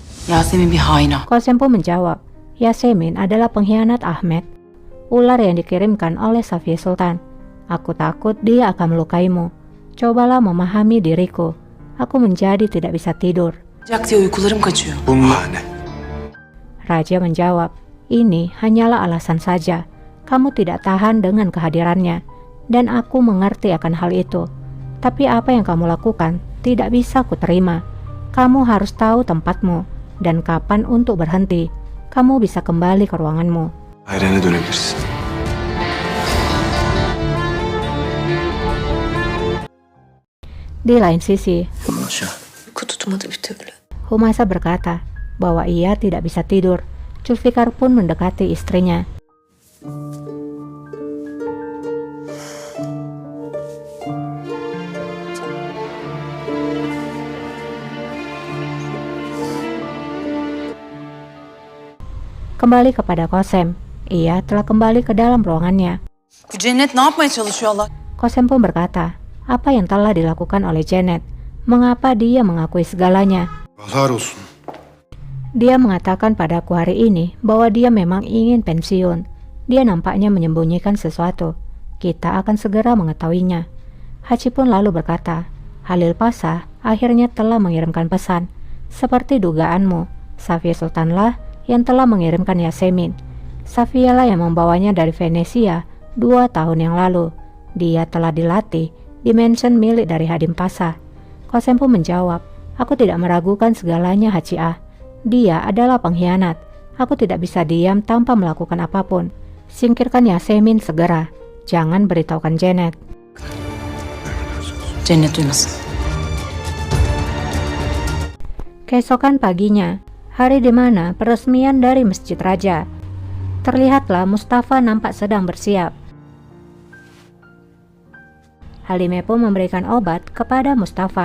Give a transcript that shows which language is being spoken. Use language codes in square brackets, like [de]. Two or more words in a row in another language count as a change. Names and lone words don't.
[tr] Yasemin bir haina. [id] Kosem pun menjawab, Yasemin adalah pengkhianat Ahmed, ular yang dikirimkan oleh Safiye Sultan. Aku takut dia akan melukaimu. Cobalah memahami diriku. Aku menjadi tidak bisa tidur. [tr] Jack diye uykularım kaçıyor. Bunlar ne? [id] Raja menjawab, ini hanyalah alasan saja. Kamu tidak tahan dengan kehadirannya, dan aku mengerti akan hal itu. Tapi apa yang kamu lakukan tidak bisa kuterima. Kamu harus tahu tempatmu dan kapan untuk berhenti. Kamu bisa kembali ke ruanganmu. [tr] Dairene dönebilirsin. [id] Di lain sisi, [tr] Uyku tutmadı bir türlü. [id] Humasa berkata bahwa ia tidak bisa tidur. Zulfikar pun mendekati istrinya. Kembali kepada Kosem, ia telah kembali ke dalam ruangannya. [tr] Bu Cennet ne yapmaya çalışıyor Allah? [id] Kosem pun berkata, apa yang telah dilakukan oleh Janet? Mengapa dia mengakui segalanya? [tr] Yazar olsun. [id] Dia mengatakan padaku hari ini bahwa dia memang ingin pensiun. Dia nampaknya menyembunyikan sesuatu. Kita akan segera mengetahuinya. Haji pun lalu berkata, Halil Pasha akhirnya telah mengirimkan pesan. Seperti dugaanmu, Safiye Sultanlah yang telah mengirimkan Yasemin. Safiye lah yang membawanya dari Venesia 2 tahun yang lalu. Dia telah dilatih di mansion milik dari Hadim Pasha. Kosem pun menjawab, aku tidak meragukan segalanya Haji Ah. Dia adalah pengkhianat. Aku tidak bisa diam tanpa melakukan apapun. Singkirkan Yasemin segera. Jangan beritahukan Janet. [tr] Cennet duymasın. [id] Keesokan paginya, hari di mana peresmian dari Masjid Raja. Terlihatlah Mustafa nampak sedang bersiap. Halimah pun memberikan obat kepada Mustafa.